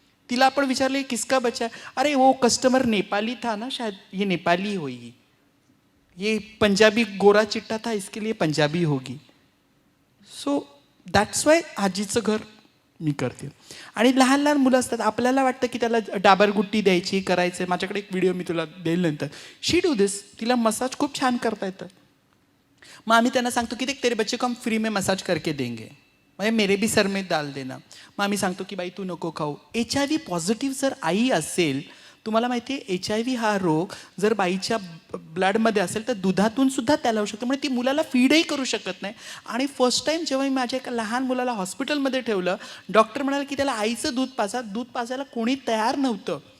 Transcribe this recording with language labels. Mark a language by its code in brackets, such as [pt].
[mr] तिला आपण विचारले [hi] किसका बच्चा, अरे वो कस्टमर नेपाली था ना, शायद ये नेपाली होगी, ये पंजाबी गोरा चिट्टा था इसके लिए पंजाबी होगी. [en] so that's why [mr] आजीचं घर मी करते. आणि लहान लहान मुलं असतात, आपल्याला वाटतं की त्याला डाबरगुट्टी द्यायची, करायचं. माझ्याकडे एक व्हिडिओ मी तुला देईल नंतर. [en] She do this. [mr] तिला मसाज खूप छान करता येतं. मग आम्ही त्यांना सांगतो की [hi] तेरे बच्चे को हम फ्री में मसाज करके देंगे, म्हणजे मेरे भी सर में डाल देना. [mr] मग आम्ही सांगतो की बाई तू नको खाऊ. HIV पॉझिटिव्ह जर आई असेल, तुम्हाला माहिती आहे HIV हा रोग जर बाईच्या ब्लडमध्ये असेल तर दुधातून सुद्धा त्याला होऊ शकतो. म्हणजे ती मुलाला फीडही करू शकत नाही. आणि फर्स्ट टाईम जेव्हा मी माझ्या एका लहान मुलाला हॉस्पिटलमध्ये ठेवलं, डॉक्टर म्हणाले की त्याला आईचं दूध पाजा. दूध पाजायला कोणी तयार नव्हतं.